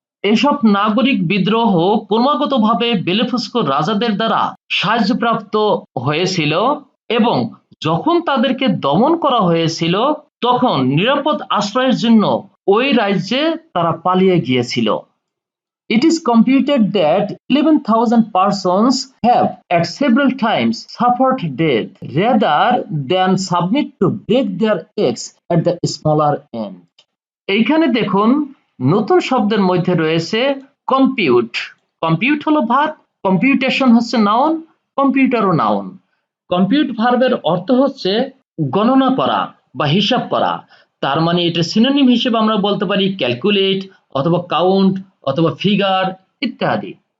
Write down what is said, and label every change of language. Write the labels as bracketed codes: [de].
[bn] এসব নাগরিক বিদ্রোহ ক্রমাগতভাবে বেলেফস্কো রাজাদের দ্বারা সাহায্যপ্রাপ্ত হয়েছিল এবং যখন তাদেরকে দমন করা হয়েছিল তখন নিরাপদ আশ্রয়ের জন্য ওই রাজ্যে তারা পালিয়ে গিয়েছিল। [en] It is computed that 11,000 persons have at several times suffered death rather than submit to break their eggs at the smaller end. [bn] এইখানে দেখুন নতুন শব্দের মধ্যে রয়েছে কম্পিউট। কম্পিউট হলো ভার্ব, কম্পিউটেশন হচ্ছে নাউন, কম্পিউটারও নাউন। কম্পিউট ভার্বের অর্থ হচ্ছে গণনা করা বা হিসাব করা। তার মানে এটা সিনোনিম হিসেবে আমরা বলতে পারি ক্যালকুলেট অথবা কাউন্ট অথবা ফিগার ইত্যাদি।